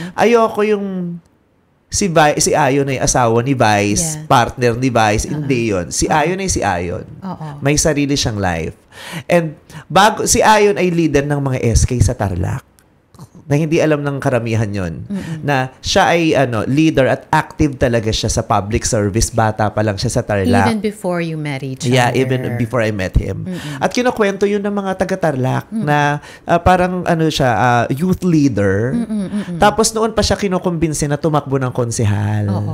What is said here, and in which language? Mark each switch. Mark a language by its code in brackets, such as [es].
[tl] Ayoko yung si Ayon ay asawa ni Vice, partner ni Vice, hindi yun. Si Ayon ay si Ayon. May sarili siyang life. And si Ayon ay leader ng mga SK sa Tarlac. Na hindi alam ng karamihan yon, na siya ay leader at active talaga siya sa public service. Bata pa lang siya sa Tarlac. [en] Even before you met each other. Yeah, even before I met him. [tl] At kinukwento yun ng mga taga-Tarlac na parang siya, youth leader. Tapos noon pa siya kinukumbinsi na tumakbo ng konsehal.